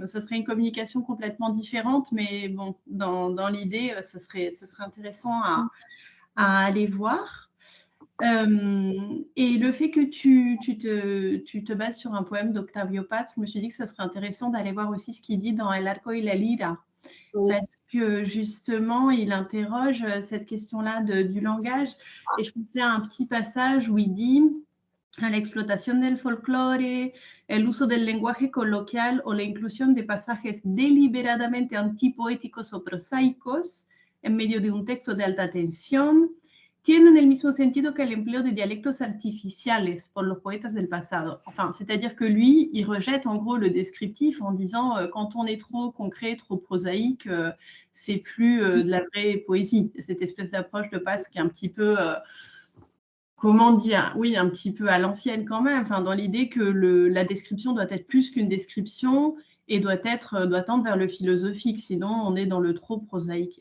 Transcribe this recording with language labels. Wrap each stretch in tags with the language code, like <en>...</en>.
<fr>Ça serait une communication complètement différente, mais bon, dans l'idée, ça serait intéressant à aller voir. Et le fait que tu te bases sur un poème d'Octavio Paz, je me suis dit que ça serait intéressant d'aller voir aussi ce qu'il dit dans El arco y la lira. Oui. Parce que justement, il interroge cette question-là du langage. Et je pensais à un petit passage où il dit</fr> <es>a la explotación del folclore, el uso del lenguaje coloquial o la inclusión de pasajes deliberadamente antipoéticos o prosaicos en medio de un texto de alta tensión tienen el mismo sentido que el empleo de dialectos artificiales por los poetas del pasado.</es> <fr>Enfin, c'est-à-dire que lui, il rejette en gros le descriptif en disant quand on est trop concret, trop prosaïque, c'est plus de la vraie poésie. Cette espèce d'approche de Paz qui est un petit peu comment dire, oui, un petit peu à l'ancienne quand même, enfin, dans l'idée que la description doit être plus qu'une description et doit tendre vers le philosophique, sinon on est dans le trop prosaïque.</fr>